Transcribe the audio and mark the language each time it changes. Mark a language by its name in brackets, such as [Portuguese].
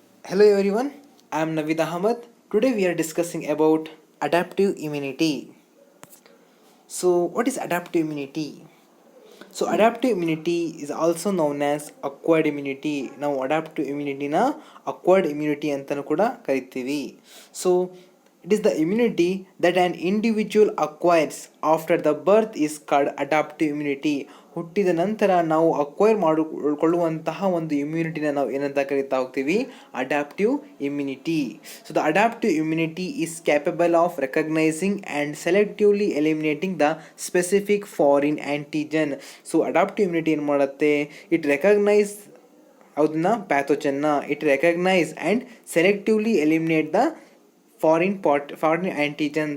[English] Hello everyone, I am Navid Ahmed. Today we are discussing about adaptive immunity. So what is adaptive immunity? So adaptive immunity is also known as acquired immunity. [Kannada] ನಾವು adaptive immunityನ acquired immunity ಅಂತಲೂ ಕೂಡ ಕರಿತೀವಿ. [English] So it is the immunity that an individual acquires after the birth is called adaptive immunity. [Kannada] ಹುಟ್ಟಿದ ನಂತರ ನಾವು acquire ಮಾಡಿಕೊಳ್ಳುವಂತಹ ಒಂದು ಇಮ್ಯುನಿಟಿನ ನಾವು ಏನಂತ ಕರಿತಾ ಹೋಗ್ತೀವಿ, adaptive immunity. [English] So the adaptive immunity is capable of recognising and selectively eliminating the specific foreign antigen. So adaptive immunity [Kannada] ಏನು ಮಾಡುತ್ತೆ, [English] It recognise ಅದನ್ನ ಪ್ಯಾಥೋಜನ್ನ, it recognise and selectively eliminate the foreign antigen.